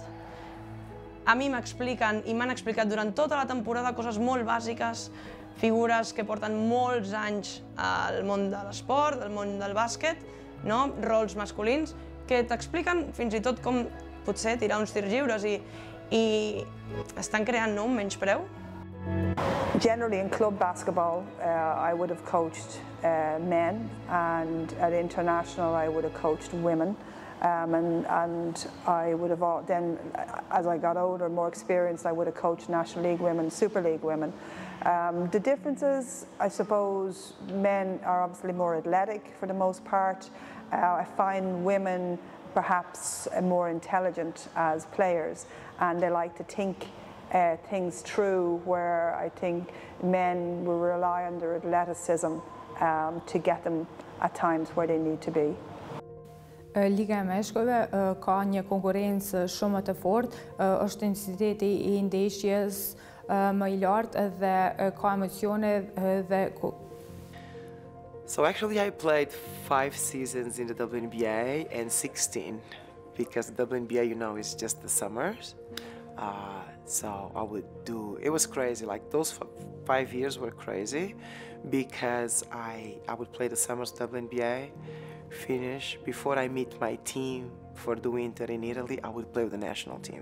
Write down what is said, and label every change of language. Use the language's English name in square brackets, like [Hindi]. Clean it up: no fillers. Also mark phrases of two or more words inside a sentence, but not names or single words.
[Catalan] A mi m'expliquen i m'han explicat durant tota la temporada coses molt bàsiques, figures que porten molts anys al món de l'esport, al món del bàsquet, rols masculins, que t'expliquen fins i tot com potser tirar uns tirs lliures i estan creant un menyspreu. [English] Generally in club basketball, I would have coached men, and at international I would have coached women. And I would have then, as I got older, more experienced, I would have coached National League women, Super League women. The differences, I suppose, men are obviously more athletic for the most part. I find women perhaps more intelligent as players, and they like to think things through, where I think men will rely on their athleticism to get them at times where they need to be. [Albanian] Liga e Meshkujve ka një konkurrencë shumë të fortë, është intensiteti I ndeshjes më I lartë dhe ka emocione dhe [English] So actually I played 5 seasons in the WNBA and 16 because the WNBA, you know, is just the summers. So I would do, it was crazy, like those 5 years were crazy because I would play the summers WNBA, finish, before I meet my team for the winter in Italy, I would play with the national team.